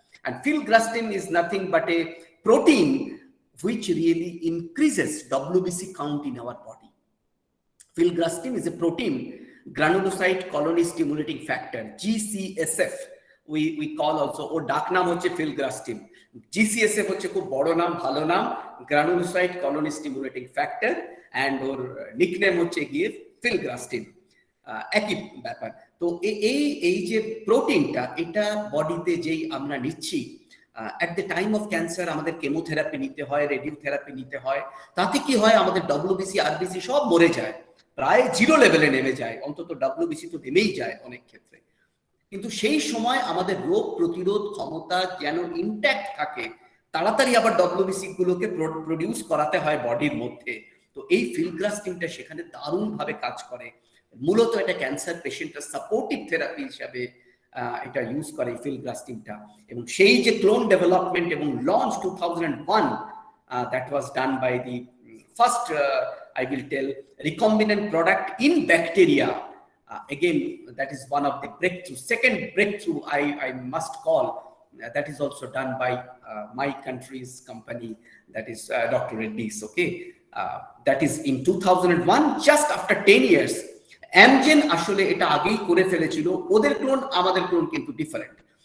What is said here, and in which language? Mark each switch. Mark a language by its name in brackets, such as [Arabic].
[English] And filgrastim is nothing but a protein which really increases WBC count in our body. Filgrastim is a protein, granulocyte colony stimulating factor, GCSF. We call also, or [Bangla] ডাক নাম হচ্ছে [English] filgrastim. [Bangla] GCSF হচ্ছে খুব বড় নাম, ভালো নাম, granulocyte colony stimulating factor, and or nickname হচ্ছে গিয়ে filgrastim. একই ব্যাপার। তো এই যে প্রোটিনটা, এটা বডিতে যেই আমরা নিচ্ছি, [English] at the time of cancer [Bangla] আমাদের কেমোথেরাপি নিতে হয়, রেডিওথেরাপি নিতে হয়, তাতে কি হয়, আমাদের WBC RBC সব মরে যায়, প্রায় জিরো লেভেলে নেমে যায়, অন্তত WBC তো নেমেই যায় অনেক ক্ষেত্রে। কিন্তু সেই সময় আমাদের রোগ প্রতিরোধ ক্ষমতা যেন ইনট্যাক্ট থাকে, তাড়াতাড়ি আবার WBC গুলোকে প্রডিউস করাতে হয় বডির মধ্যে। তো এই ফিলগ্রাস্টিমটা সেখানে দারুণভাবে কাজ করে। মূলত এটা ক্যান্সার পেশেন্টের সাপোর্টিভ থেরাপি হিসাবে এটা ইউজ করে ফিলগ্রাস্টিমটা। এবং সেই যে ক্লোন ডেভেলপমেন্ট এবং launch 2001, [English] that was done by the first, I will tell, recombinant product in bacteria. Again, that is one of the breakthroughs. Second breakthrough I must call, that is also done by my country's company, that is Dr. Reddy's. Okay, that is in 2001, just after 10 years. [Bangla] Amgen আসলে এটা আগেই করে ফেলেছিল, ওদের clone আমাদের clone কিন্তু different.